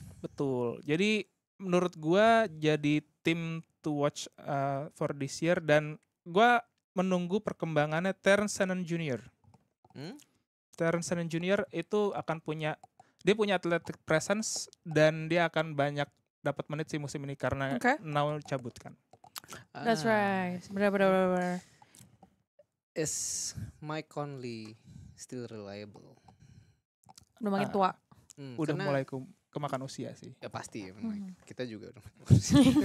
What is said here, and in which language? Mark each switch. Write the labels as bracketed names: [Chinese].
[Indonesian] Betul. Jadi menurut gua jadi tim [English] to watch for this year, [Indonesian] dan gua menunggu perkembangannya Terrence Shannon Jr. Terrence Shannon Jr. itu akan punya athletic presence dan dia akan banyak dapat menit sih musim ini karena Now cabut kan. [English] That's right. [Indonesian] Benar. [English] Is Mike Conley still reliable? [Indonesian] Udah makin tua. Udah mulai kemakan usia sih. Ya pasti ya, kita juga udah makan usia.